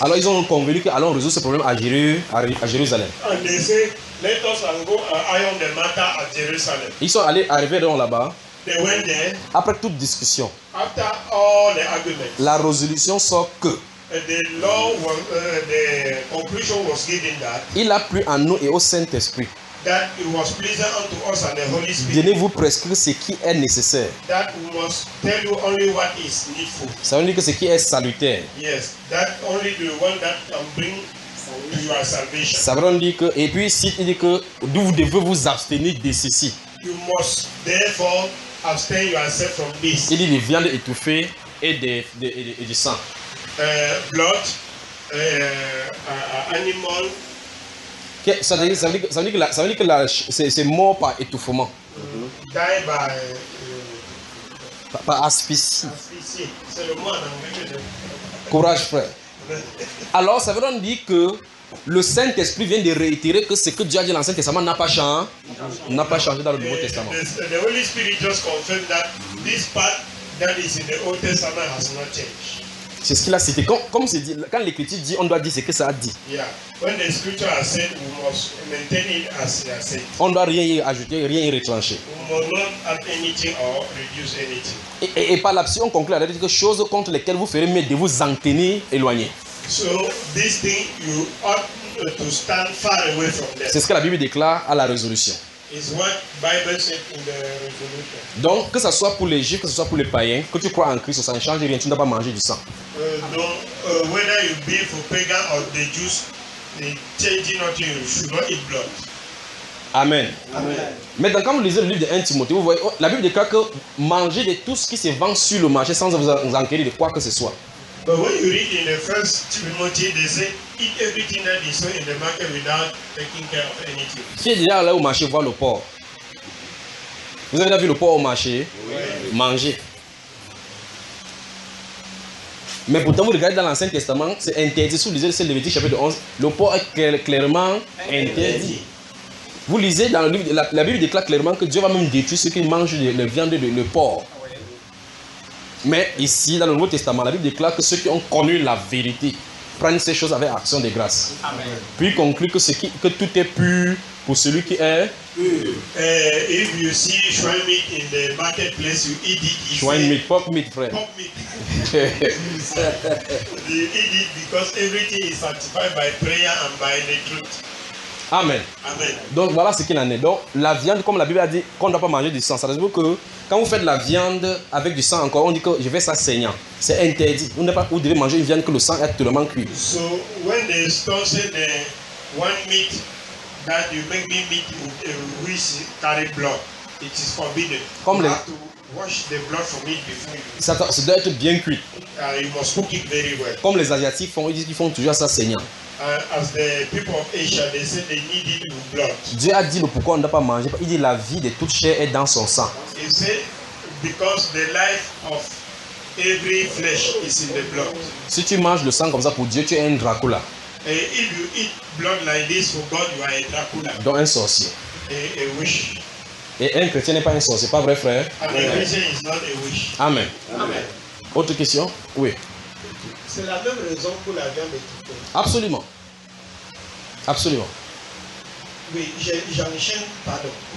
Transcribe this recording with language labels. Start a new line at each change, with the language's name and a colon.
French: Alors ils ont convenu que allons résoudre ce problème à Jérusalem.
English: And they say, let us go and iron the matter at Jerusalem.
French: Ils sont arrivés là-bas.
English: They went there.
French: Après toute discussion.
English: After all the arguments.
French: La résolution sort que.
English: The law was, the conclusion was given that.
French: Il a plu en nous et au Saint-Esprit.
English: That it was pleasant unto us and the Holy Spirit.
French: Donnez-vous prescrire ce qui est nécessaire.
English: That we must tell you only what is needful.
French: Ça veut dire que ce qui est salutaire.
English: Yes, that only the one that can bring to your salvation.
French: Ça veut dire que et puis si il dit que vous devez vous abstenir de ceci.
English: You must therefore abstain yourself from this.
French: Il dit des viandes étouffées et du sang.
English: Blood animal.
French: Que, ça veut dire que c'est mort par étouffement.
English: Die by.
French: Par asphyxie. C'est le mot en anglais. Courage, frère. Alors, ça veut donc dire que le Saint-Esprit vient de réitérer que ce que Dieu a dit dans l'Ancien Testament n'a pas changé dans le Nouveau Testament.
English: The Holy Spirit just confirmed that this part that is in the Old Testament has not changed.
French: C'est ce qu'il a cité. Comme c'est dit, quand l'Écriture dit, on doit dire ce que ça a dit.
English: Yeah. When the Scripture has said, we must maintain it as it has said.
French: On ne doit rien y ajouter, rien y retrancher.
English: We must not add anything or reduce anything.
French: Et par la psion, on conclut avec quelque chose contre lesquelles vous ferez mieux de vous en tenir éloigné.
English: So this thing you ought to stand far away from them.
French: C'est ce que la Bible déclare à la résolution.
English: Is what Bible said in the resolution.
French: Donc que ce soit pour les Juifs, que ce soit pour les païens, que tu crois en Christ, ça ne change rien, tu n'as pas mangé du sang.
English: Donc whether you be for pagan or the Jews, it changes nothing, you should not eat blood. Amen. Amen.
French: Maintenant, quand vous lisez le livre de 1 Timothée, vous voyez, la Bible déclare que manger de tout ce qui se vend sur le marché sans vous enquérir de quoi que ce soit.
English: But when you read in the first Timothy, they say eat everything that is sold in the market without taking care of anything.
French: Qui est déjà allé au marché voir le porc? Vous avez déjà vu le porc au marché? Oui. Manger. Mais pourtant, vous regardez dans l'Ancien Testament, c'est interdit. Si vous lisez le Lévitique chapitre 11, le porc est clairement interdit. Vous lisez dans le livre, la Bible déclare clairement que Dieu va même détruire ceux qui mangent la viande de le porc. Mais ici, dans le Nouveau Testament, la Bible déclare que ceux qui ont connu la vérité prennent ces choses avec action de grâce. Amen. Puis conclut que tout est pur pour celui qui est pur.
English: If you see swine meat in the marketplace, you eat it. Swine meat, pork meat, frère. Pork meat. You eat it because everything is sanctified by prayer and by the truth. Amen. Amen.
French: Donc voilà ce qu'il en est. Donc la viande, comme la Bible a dit, qu'on ne doit pas manger du sang. Ça veut dire que quand vous faites la viande avec du sang encore, on dit que je vais ça saignant. C'est interdit. Vous n'êtes pas, vous devez manger une viande que le sang est totalement cuit.
English: So when they store say the one meat that you make me meat which carry blood, it is forbidden.
French: Comme
English: you have to wash the blood from it before.
French: Ça doit être bien cuit.
English: You must cook it very well.
French: Comme les Asiatiques font, ils disent qu'ils font toujours ça saignant.
English: As the people of Asia, they say they need it with blood.
French: Dieu a dit le pourquoi on ne doit pas manger. Il dit la vie de toute chair est dans son sang.
English: He said because the life of every flesh is in the blood.
French: Si tu manges le sang comme ça pour Dieu, tu es un Dracula.
English: If you eat blood like this for God, you are a Dracula.
French: Donc un sorcier.
English: A witch.
French: Et un chrétien n'est pas un sorcier, pas vrai frère?
English: And a Christian is not a witch. Amen. Amen.
French: Autre question? Oui. C'est la même raison pour la viande étouffée. Absolument. Absolument. Oui, j'enchaîne, pardon.